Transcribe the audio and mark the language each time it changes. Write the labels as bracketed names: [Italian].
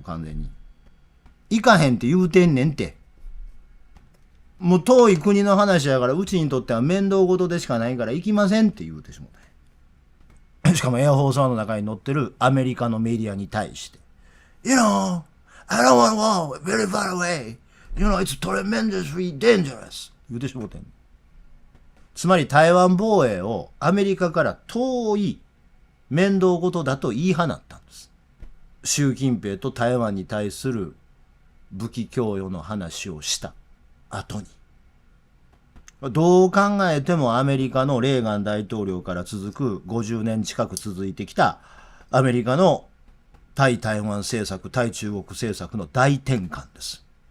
[Japanese] もう完全に行かへんって言うてんねんって。もう遠い国の話やから、うちにとっては面倒事でしかないから行きませんって言うてしもた。しかもエアフォースワンの中に乗ってるアメリカのメディアに対して、 [English] You know, I don't want to go very far away. You know, it's tremendously dangerous. [Japanese] 言うてしもてん。つまり台湾防衛をアメリカから遠い面倒事だと言い放ったんです。習近平と台湾に対する武器供与の話をした後に。どう考えてもアメリカのレーガン大統領から続く50年近く続いてきたアメリカの対台湾政策、対中国政策の大転換です。